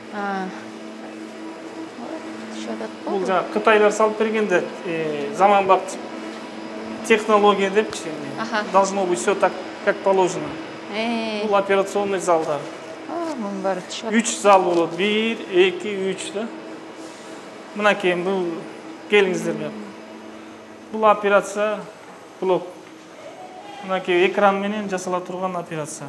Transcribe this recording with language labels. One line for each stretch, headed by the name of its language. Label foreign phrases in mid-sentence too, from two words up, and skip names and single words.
Kyrgyz: Бул жана Кытайлар салып бергенде заманбап технология депчи.
Russian: Должно быть все так, как положено.
Kyrgyz: Бул операционный залдар. Мун баары түшөт. 3 зал болот. 1, 2, 3 да. Мынакей бул келиңиздер мен. Бул операция блок. Мынакей экран менен жасала турган операция.